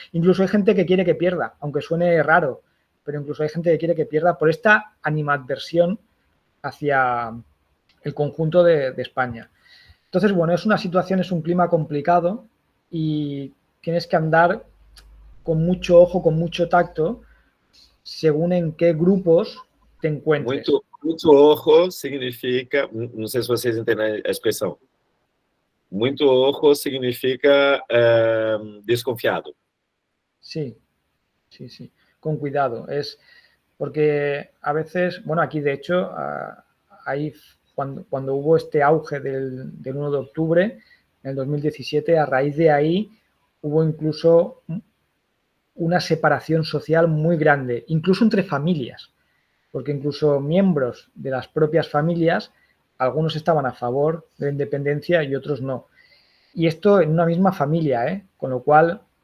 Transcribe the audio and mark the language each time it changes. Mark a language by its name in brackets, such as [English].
[Spanish] Incluso hay gente que quiere que pierda, aunque suene raro, pero incluso hay gente que quiere que pierda por esta animadversión hacia el conjunto de España. Entonces, bueno, es una situación, es un clima complicado y tienes que andar con mucho ojo, con mucho tacto, según en qué grupos te encuentres. [Portuguese] Muito ojo significa, não sei se vocês entendem a expressão, muito ojo significa desconfiado. [Spanish] Sí, con cuidado. Es porque a veces, bueno, aquí de hecho, hay, cuando hubo este auge del 1 de octubre, en el 2017, a raíz de ahí hubo incluso una separación social muy grande, incluso entre familias, porque incluso miembros de las propias familias, algunos estaban a favor de la independencia y otros no. Y esto en una misma familia, con lo cual